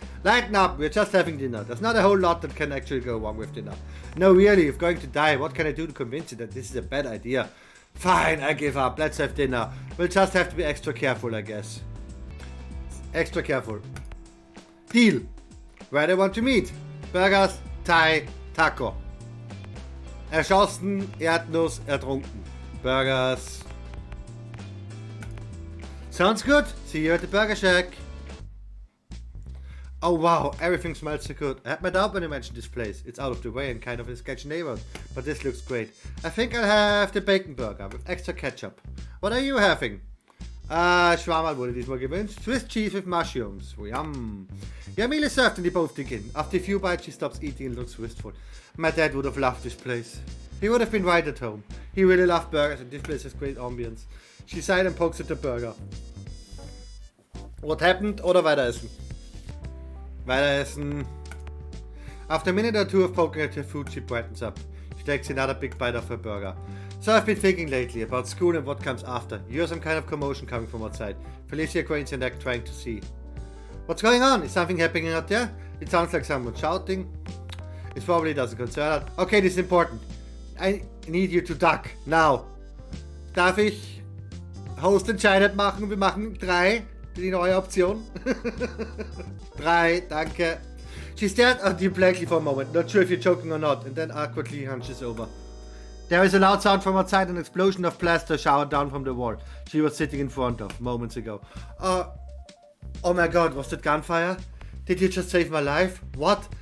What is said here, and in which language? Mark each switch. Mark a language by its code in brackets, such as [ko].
[en] Lighten up, we're just having dinner. There's not a whole lot that can actually go wrong with dinner. No, really, if going to die, what can I do to convince you that this is a bad idea? Fine, I give up. Let's have dinner. We'll just have to be extra careful, I guess. Extra careful. Deal. Where do you want to meet? Burgers, Thai, taco. [de] Erschossen, Erdnuss, ertrunken. [en] Burgers. Sounds good. See you at the Burger Shack. Oh wow, everything smells so good. I had my doubt when you mentioned this place. It's out of the way and kind of a sketchy neighborhood, but this looks great. I think I'll have the bacon burger with extra ketchup. What are you having? [de] Schwammerl wurde diesmal gewünscht. [en] Swiss cheese with mushrooms. Yum. Your meal is served and they both dig in. After a few bites, she stops eating and looks wistful. My dad would have loved this place. He would have been right at home. He really loved burgers and this place has great ambience. She sighed and pokes at the burger. What happened? [de] Oder weiter essen? Weiter essen. [en] After a minute or two of poking at her food, she brightens up. She takes another big bite of her burger. So I've been thinking lately about school and what comes after. You hear some kind of commotion coming from outside. Felicia cranes her neck trying to see. What's going on? Is something happening out there? It sounds like someone shouting. It probably doesn't concern her. Okay, this is important. I need you to duck. Now. [de] Darf ich Host entscheidet machen? Wir machen 3. Die neue Option. 3, danke. [en] She stared at you blankly for a moment, not sure if you're joking or not, and then awkwardly hunches over. There is a loud sound from outside, an explosion of plaster showered down from the wall she was sitting in front of moments ago. Oh my god, was that gunfire? Did you just save my life? What?